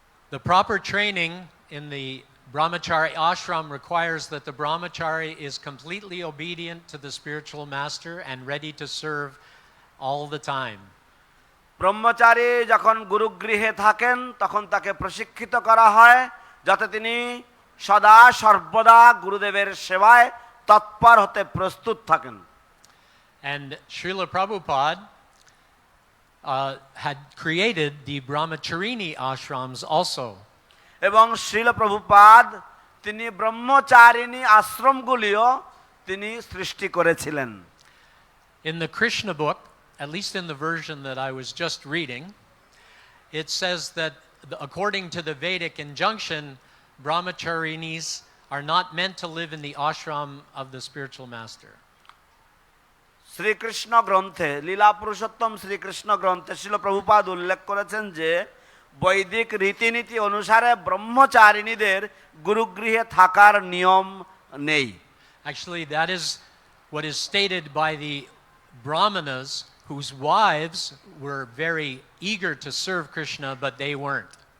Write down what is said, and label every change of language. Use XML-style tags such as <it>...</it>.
<en>The proper training in the Brahmachari ashram requires that the Brahmachari is completely obedient to the spiritual master and ready to serve all the time.</en> <bn>ব্রহ্মচারী যখন গুরুগৃহে থাকেন তখন তাকে প্রশিক্ষিত করা হয় যাতে তিনি সদা সর্বদা গুরুদেবের সেবায় তৎপর হতে প্রস্তুত থাকেন।</bn> <en>And Srila Prabhupada had created the Brahmacharini ashrams also.</en> <bn>এবং শ্রীল প্রভুপাদ তিনি ব্রহ্মচারিণী আশ্রমগুলিও তিনি সৃষ্টি করেছিলেন।</bn> <en>In the Krishna book, at least in the version that I was just reading, it says that according to the Vedic injunction, Brahmacharinis are not meant to live in the ashram of the spiritual master.</en> <bn>Shrikrishna গ্রন্থে লীলা পুরুষোত্তম শ্রীকৃষ্ণ গ্রন্থে শ্রীল প্রভুপাদ উল্লেখ করেছেন যে বৈদিক রীতিনীতি অনুসারে ব্রহ্মচারিণীদের গুরুগৃহে থাকার নিয়ম নেই।</bn> <en>Actually, that is what is stated by the Brahmanas whose wives were very eager to serve Krishna, but they weren't.</en>